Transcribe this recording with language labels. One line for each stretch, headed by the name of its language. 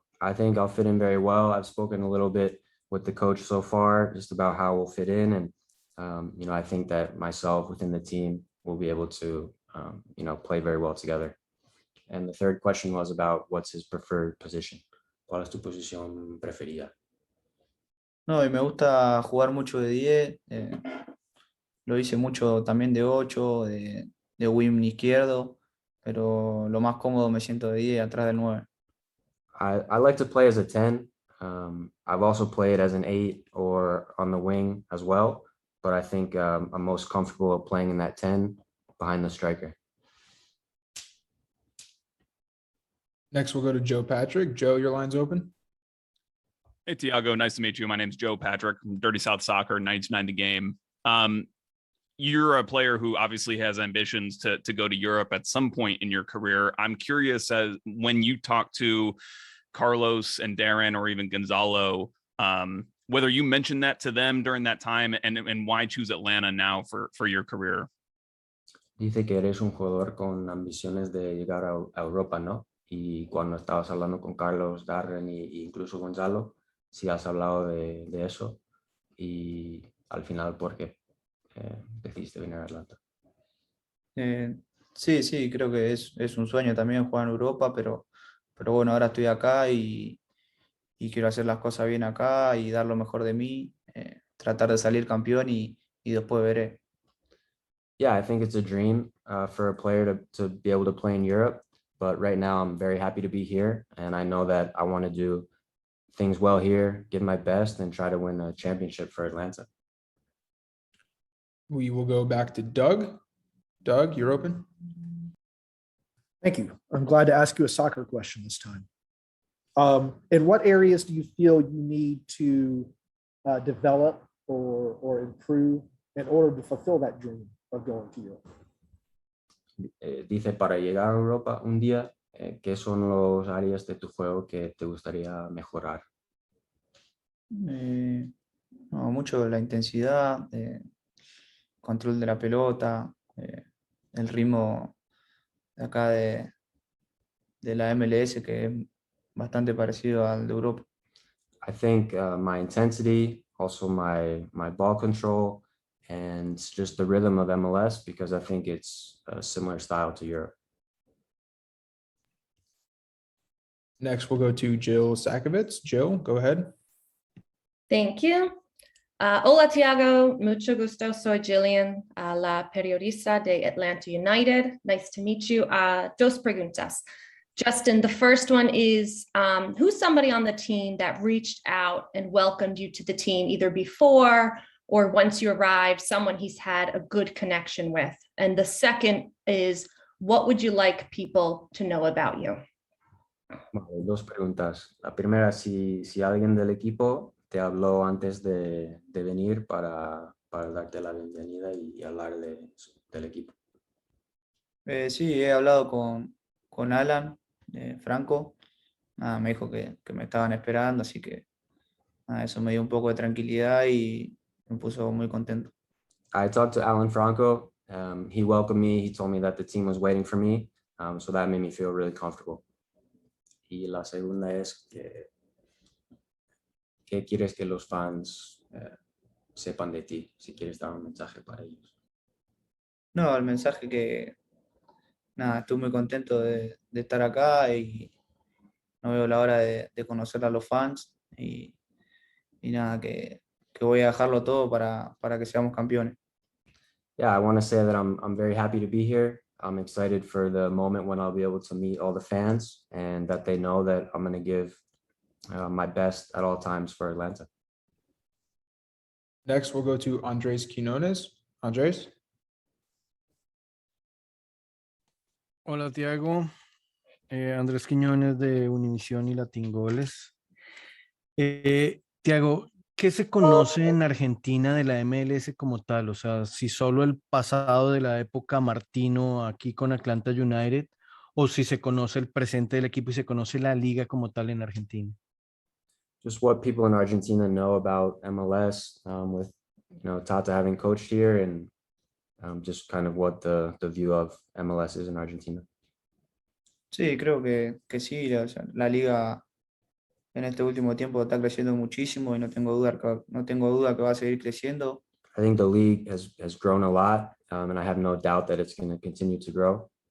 English: I think I'll fit in very well. I've spoken a little bit with the coach so far, just about how we'll fit in. And, I think that myself within the team will be able to, play very well together. And the third question was about what's his preferred position.
Spanish: ¿Cuál es tu posición preferida? No, y me gusta jugar mucho de 10. Lo hice mucho también de 8, de wing izquierdo, pero lo más cómodo me siento de 10 atrás del 9.
English: I like to play as a 10. I've also played as an 8 or on the wing as well, but I think I'm most comfortable playing in that 10 behind the striker. Next, we'll go to Joe Patrick. Joe, your line's open. Hey, Thiago, nice to meet you. My name's Joe Patrick from Dirty South Soccer, 99 The Game. You're a player who obviously has ambitions to go to Europe at some point in your career. I'm curious, as when you talk to Carlos and Darren or even Gonzalo, whether you mentioned that to them during that time and why choose Atlanta now for your career.
Spanish: Dice que eres un jugador con ambiciones de llegar a Europa, ¿no? Y cuando estabas hablando con Carlos, Darren y incluso Gonzalo, sí has hablado de eso y al final, ¿por qué decidiste venir a Atlanta? Sí, creo que es un sueño también jugar en Europa, pero bueno, ahora estoy acá y quiero hacer las cosas bien acá y dar lo mejor de mí, tratar de salir campeón y después veré.
English: Yeah, I think it's a dream for a player to be able to play in Europe. But right now, I'm very happy to be here. And I know that I want to do things well here, give my best, and try to win a championship for Atlanta. We will go back to Doug. Doug, you're open. Thank you. I'm glad to ask you a soccer question this time. In what areas do you feel you need to develop or improve in order to fulfill that dream of going to Europe?
Spanish: Dice, para llegar a Europa un día, ¿qué son los áreas de tu juego que te gustaría mejorar? No, mucho la intensidad, control de la pelota, el ritmo de acá de la MLS, que es bastante parecido al de Europa.
English: I think my intensity, also my ball control, and just the rhythm of MLS, because I think it's a similar style to Europe. Next, we'll go to Jill Sakovits. Jill, go ahead. Thank you.
Spanish: Hola, Thiago. Mucho gusto. Soy Jillian, la periodista de Atlanta United.
English: Nice to meet you.
Spanish: Dos preguntas.
English: Justin, the first one is, who's somebody on the team that reached out and welcomed you to the team either before or once you arrived, someone he's had a good connection with? And the second is, what would you like people to know about you?
Spanish: Vale, dos preguntas. La primera, si alguien del equipo te habló antes de venir para darte la bienvenida y hablar del equipo. Sí, he hablado con Alan Franco. Me dijo que me estaban esperando, así que eso me dio un poco de tranquilidad y me puso muy contento.
English: I talked to Alan Franco. He welcomed me. He told me that the team was waiting for me. So that made me feel really comfortable.
Spanish: Y la segunda es ¿qué quieres que los fans sepan de ti? Si quieres dar un mensaje para ellos. No, el mensaje que, estoy muy contento de estar acá y no veo la hora de conocer a los fans y que voy a dejarlo todo para que seamos campeones.
English: Yeah, I want to say that I'm very happy to be here. I'm excited for the moment when I'll be able to meet all the fans and that they know that I'm going to give my best at all times for Atlanta. Next, we'll go to Andres Quinones. Andres?
Spanish: Hola, Thiago. Andrés Quiñones de Univisión y Latingoles. Thiago, ¿qué se conoce en Argentina de la MLS como tal? O sea, si solo el pasado de la época Martino aquí con Atlanta United, o si se conoce el presente del equipo y se conoce la liga como tal en Argentina.
English: Just what people in Argentina know about MLS with Tata having coached here and just kind of what the view of MLS is in Argentina.
Spanish: Sí, creo que sí, o sea, la liga en este último tiempo está creciendo muchísimo y no tengo duda que va a seguir creciendo.
English: I think the league has grown a lot, and I have no doubt that it's going to continue to grow.